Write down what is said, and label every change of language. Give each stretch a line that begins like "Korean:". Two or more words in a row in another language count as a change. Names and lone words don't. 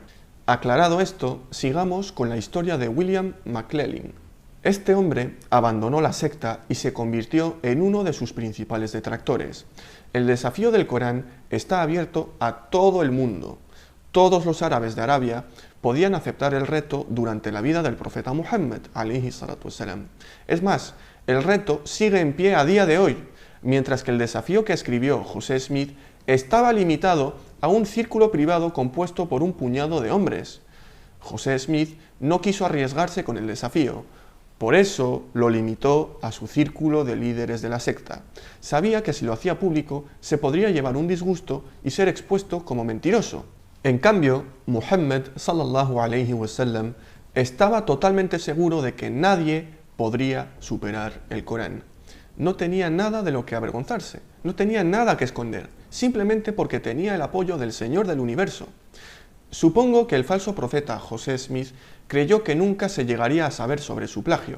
Spanish: Aclarado esto, sigamos con la historia de William McLellin. Este hombre abandonó la secta y se convirtió en uno de sus principales detractores. El desafío del Corán está abierto a todo el mundo. Todos los árabes de Arabia podían aceptar el reto durante la vida del profeta Muhammad,
Arabic: عليه الصلاة والسلام.
Spanish: Es más, el reto sigue en pie a día de hoy, mientras que el desafío que escribió José Smith estaba limitado a un círculo privado compuesto por un puñado de hombres. José Smith no quiso arriesgarse con el desafío, por eso lo limitó a su círculo de líderes de la secta. Sabía que si lo hacía público se podría llevar un disgusto y ser expuesto como mentiroso. En cambio, Muhammad
Arabic: صلى الله عليه وسلم
Spanish: estaba totalmente seguro de que nadie podría superar el Corán. No tenía nada de lo que avergonzarse, no tenía nada que esconder, simplemente porque tenía el apoyo del Señor del universo. Supongo que el falso profeta José Smith creyó que nunca se llegaría a saber sobre su plagio.